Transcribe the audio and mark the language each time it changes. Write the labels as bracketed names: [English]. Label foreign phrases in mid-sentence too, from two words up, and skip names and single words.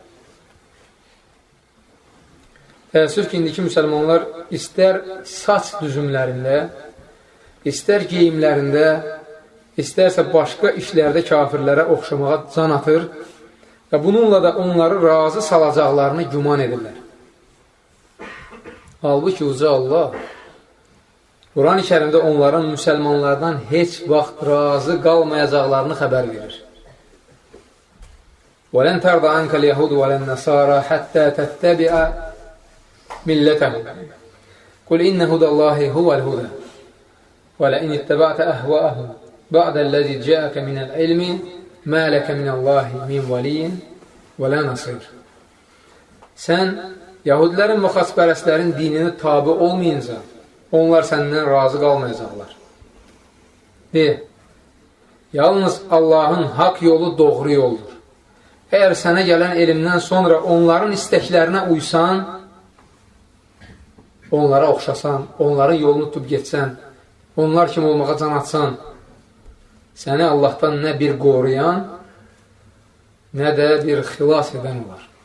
[Azerbaijani] Təəssüf ki, indiki müsəlmanlar istər saç düzümlərində, istər geyimlərində, istərsə başqa işlərdə kafirlərə oxşamağa can atır və bununla da onları razı salacaqlarını güman edirlər. Halbuki uca Allah Quran-ı Kərimdə onların müsəlmanlardan heç vaxt razı qalmayacaqlarını xəbər verir. [Arabic] وَلَنْ تَرْضَ عَنْكَ الْيَهُودُ وَلَا النَّصَارَى حَتَّى تَتَّبِعَ مِلَّتَهُمْ قُلْ إِنَّ هُدَى اللَّهِ هُوَ الْهُدَى وَلَئِنِ اتَّبَعْتَ أَهْوَاءَهُمْ بَعْدَ الَّذِي جَاءَكَ مِنَ الْعِلْمِ مَا لَكَ مِنَ اللَّهِ مِنْ وَلِيٍّ وَلَا نَصِيرٍ. [Azerbaijani] Sən Yahudilərin və xaçpərəstlərin dinini tabi olmayınca onlar səndən razı qalmayacaqlar. Yalnız Allahın haqq yolu doğru yoldur. Əgər sənə gələn elmdən sonra onların istəklərinə uysan, onlara oxşasan, onların yolunu tutub getsən, onlar kimi olmağa can atsan, səni Allahdan nə bir qoruyan, nə də bir xilas edən olar.